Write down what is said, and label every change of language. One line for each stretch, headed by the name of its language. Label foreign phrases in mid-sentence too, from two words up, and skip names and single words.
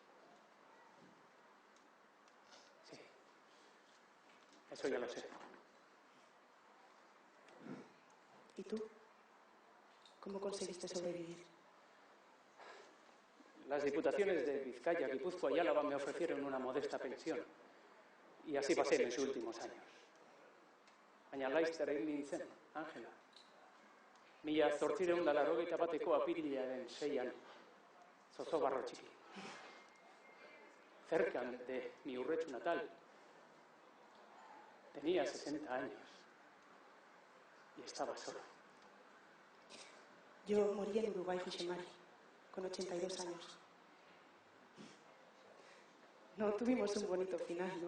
Spanish: Sí, eso ya lo sé. ¿Y tú? ¿Cómo conseguiste sobrevivir? Las diputaciones de Vizcaya, Guipúzcoa y Álava me ofrecieron una modesta pensión. Y así pasé mis últimos años.
Basque: Baina laizter egin nintzen, Ángela. 1881 apirilaren 6an, Zozobarro txiki.
Spanish: Cerca de mi Urretxu natal. Tenía 60 años. Y estaba solo. Yo morí en Uruguay, José Mari, con 82 años. No tuvimos un bonito final, ¿no?